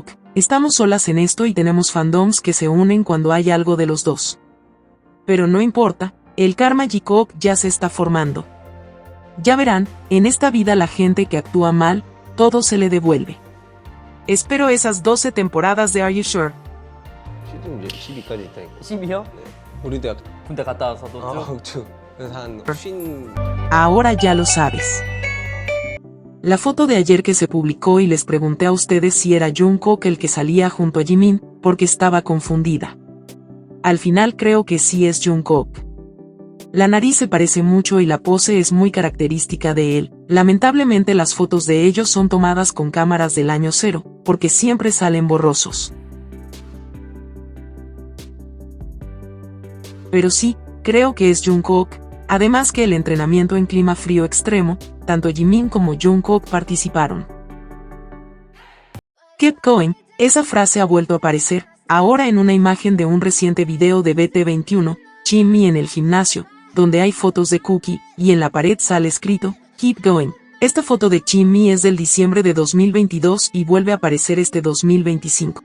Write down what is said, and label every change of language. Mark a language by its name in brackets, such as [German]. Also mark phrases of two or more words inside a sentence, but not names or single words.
[Spanish] Estamos solas en esto y tenemos fandoms que se unen cuando hay algo de los dos. Pero no importa, el karma J-Cook ya se está formando. Ya verán, en esta vida la gente que actúa mal, todo se le devuelve. Espero esas 12 temporadas de Are You Sure. [Korean] 시즌 이제 12까지 있다니까. 12요? 우리 대학 군대 갔다 와서도 쭉? 쭉. 그래서 한 50. [Spanish] Ahora ya lo sabes. La foto de ayer que se publicó y les pregunté a ustedes si era Jungkook el que salía junto a Jimin, porque estaba confundida. Al final creo que sí es Jungkook. La nariz se parece mucho y la pose es muy característica de él. Lamentablemente las fotos de ellos son tomadas con cámaras del año 0, porque siempre salen borrosos. Pero sí, creo que es Jungkook. Además que el entrenamiento en clima frío extremo, tanto Jimin como Jungkook participaron. [English] Keep going, [Spanish] esa frase ha vuelto a aparecer, ahora en una imagen de un reciente video de BT21, Jimin en el gimnasio, donde hay fotos de Cookie, y en la pared sale escrito, [English] Keep going. [Spanish] Esta foto de Jimin es del diciembre de 2022 y vuelve a aparecer este 2025.